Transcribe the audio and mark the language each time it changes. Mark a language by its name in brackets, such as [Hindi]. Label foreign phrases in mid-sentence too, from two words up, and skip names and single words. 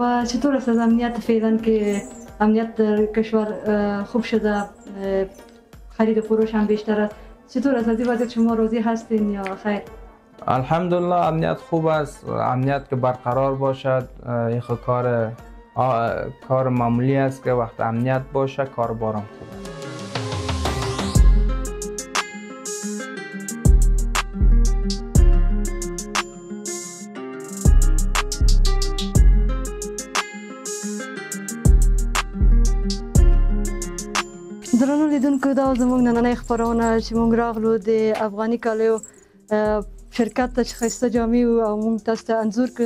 [Persian] و چطور است از امنیت فعلا که امنیت در کشور خوب شده، خرید و فروش هم بیشتر است، چطور است از این وضعیت شما راضی هستین یا خیر؟ الحمدلله امنیت خوب است، امنیت که برقرار باشد این کار معمولی است که وقت امنیت باشه کار بارم خوب است. [Pashto] درنو لیدونکو دا زموږ نننۍ خپرونه چې موږ راغلو د افغاني کالیو شرکت ته چې ښایسته جامې او موږ تاسو ته انځور کړو.